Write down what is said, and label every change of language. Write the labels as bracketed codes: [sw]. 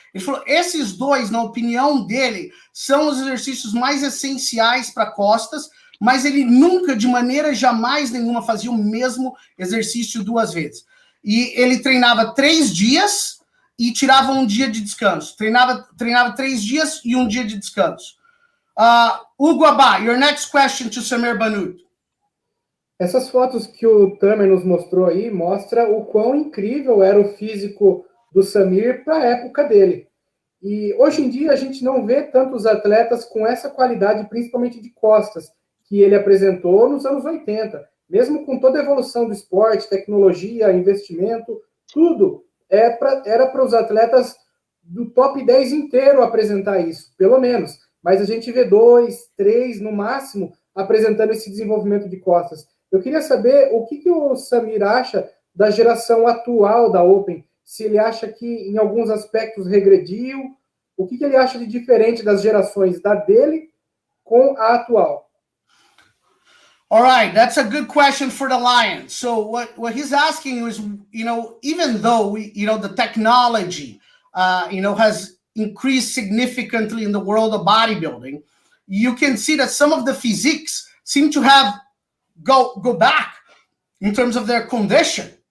[pt] Ele falou, esses dois, na opinião dele, são os exercícios mais essenciais para costas, mas ele nunca, de maneira jamais nenhuma, fazia o mesmo exercício 2 vezes. E ele treinava 3 dias e tirava 1 dia de descanso. Treinava 3 dias e 1 dia de descanso. [en] Hugo Abá, your next question to Samir Bannout. [pt] Essas fotos que o Tamer nos mostrou aí mostra o quão incrível era o físico do Samir para a época dele. E hoje em dia a gente não vê tantos atletas com essa qualidade, principalmente de costas, que ele apresentou nos anos 80. Mesmo com toda a evolução do esporte, tecnologia, investimento, tudo era para os atletas do top 10 inteiro apresentar isso, pelo menos. Mas a gente vê 2, 3, no máximo, apresentando esse desenvolvimento de costas. Eu queria saber o que o Samir acha da geração atual da Open, se ele acha que em alguns aspectos regrediu, o que ele acha de diferente das gerações da dele com a atual. [en] All right, that's a good question for the Lions. So what he's asking is, even though the technology, has increased significantly in the world of bodybuilding, you can see that some of the physiques seem to have go back in terms of their condition.